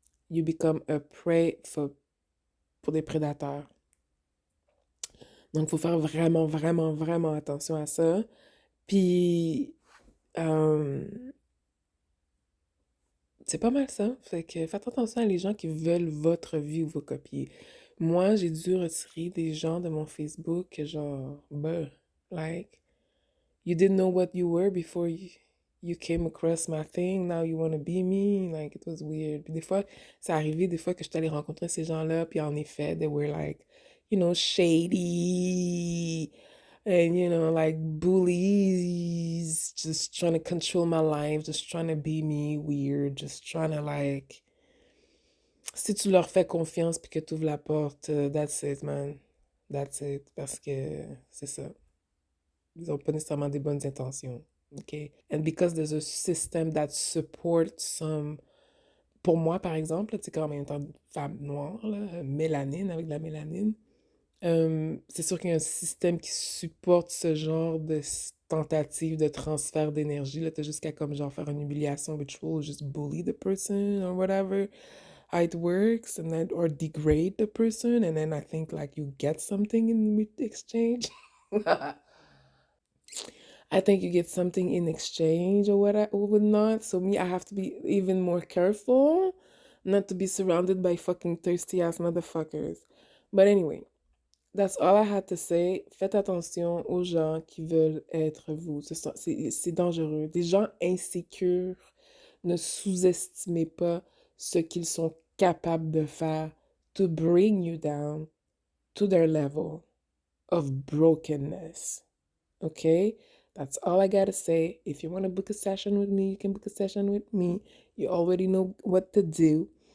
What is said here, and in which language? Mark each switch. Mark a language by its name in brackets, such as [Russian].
[English] You become a prey [French] pour des prédateurs. Donc, il faut faire vraiment, vraiment, vraiment attention à ça. Puis, euh, c'est pas mal ça. Fait que faites attention à les gens qui veulent votre vie ou vous copier. Moi, j'ai dû retirer des gens de mon Facebook que genre, [English] like, you didn't know what you were before you came across my thing. Now you want to be me. Like, it was weird. [French] Puis des fois, ça arrivait des fois que j'étais allée rencontrer ces gens-là, puis en effet, [English] they were like, shady. And, like bullies, just trying to control my life, just trying to be me, weird, just trying to like. [French] Si tu leur fais confiance puis que tu ouvres la porte, [English] that's it, man. That's it. [French] Parce que c'est ça. Ils n'ont pas nécessairement des bonnes intentions. OK? [English] And because there's a system that supports some... [French] Pour moi, par exemple, tu sais, quand même, étant une femme noire, là, mélanine, avec de la mélanine, c'est sûr qu'il y a un système qui supporte ce genre de tentative de transfert d'énergie. Là, t'as jusqu'à comme genre faire une [English] humiliation ritual, just bully the person or whatever, how it works, and then or degrade the person, and then I think like you get something in exchange. I think you get something in exchange or what or whatnot. So me, I have to be even more careful not to be surrounded by fucking thirsty ass motherfuckers. But anyway, that's all I had to say. [French] Faites attention aux gens qui veulent être vous. C'est dangereux. Des gens insécures, ne sous-estimez pas ce qu'ils sont capables de faire [English] to bring you down to their level of brokenness. Okay? That's all I gotta say. If you want to book a session with me, you can book a session with me. You already know what to do.